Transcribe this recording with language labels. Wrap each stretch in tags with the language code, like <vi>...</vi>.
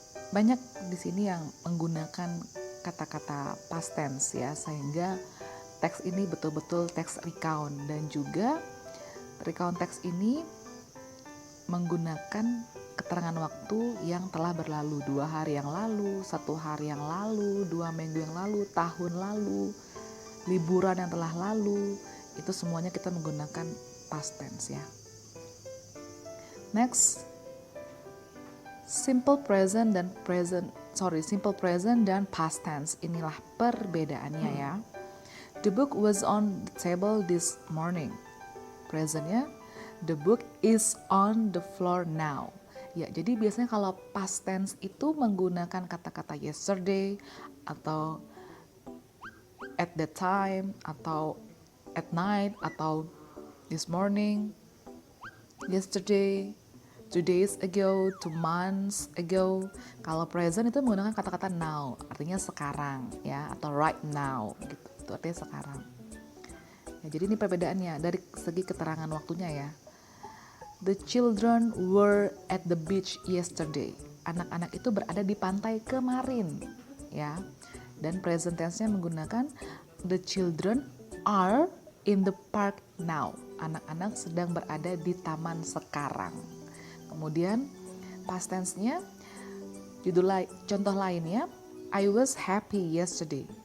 <id>banyak di sini yang menggunakan kata-kata past tense ya, sehingga teks ini betul-betul teks recount dan juga recount teks ini menggunakan keterangan waktu yang telah berlalu, 2 hari yang lalu, 1 hari yang lalu, 2 minggu yang lalu, tahun lalu, liburan yang telah lalu, itu semuanya kita menggunakan past tense ya. Next, simple present dan past tense. Inilah perbedaannya ya.</id> <en>The book was on the table this morning. Presentnya, the book is on the floor now.</en> <id>Ya, jadi biasanya kalau past tense itu menggunakan kata-kata yesterday atau</id> <en>at that time</en> <id>atau at night atau this morning, yesterday,</id> <en>2 days ago, 2 months ago.</en> <id>Kalau present itu menggunakan kata-kata now, artinya sekarang ya, atau</id> <en>right now</en> <id>gitu. Itu artinya sekarang. Ya, jadi ini perbedaannya dari segi keterangan waktunya ya.</id> <en>The children were at the beach yesterday.</en> <id>Anak-anak itu berada di pantai kemarin ya. Dan</id> <en>present tense-nya</en> <id>menggunakan</id> <en>the children are in the park now.</en> <id>Anak-anak sedang berada di taman sekarang. Kemudian</id> <en>past tense-nya</en> <id>contoh lainnya,</id> <en>I was happy yesterday.</en>